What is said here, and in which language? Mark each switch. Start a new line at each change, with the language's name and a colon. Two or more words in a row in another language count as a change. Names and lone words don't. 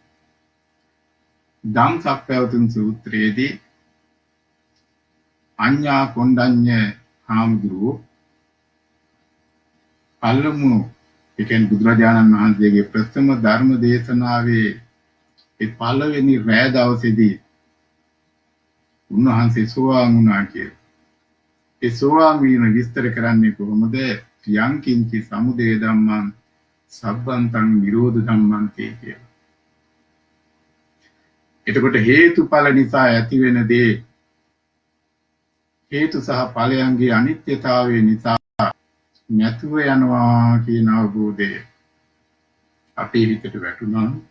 Sinhala: ධම්සක්පවතුන් සූත්‍රයේදී අඤ්ඤා කොණ්ඩඤ්ඤ හාමුදුරුවෝ පළමු එකෙන් බුදුරජාණන් වහන්සේගේ ප්‍රථම ධර්ම දේශනාවේ ඒ පළවෙනි රෑ දවසේදී උන්වහන්සේ සෝවාන් වුණා කියලා. ඒ සෝවාන් වීම විස්තර කරන්නේ කොහොමද?
Pali: යං කිංචි සමුදය ධම්මං සබ්බන්තං නිරෝධ ධම්මං කියලා.
Sinhala: එතකොට හේතුඵල නිසා ඇති වෙන දේ හේතු සහ ඵලයන්ගේ අනිත්‍යතාවය නිසා නැතුව යනවා කියන අවබෝධය අපේ හිතට වැටුණා.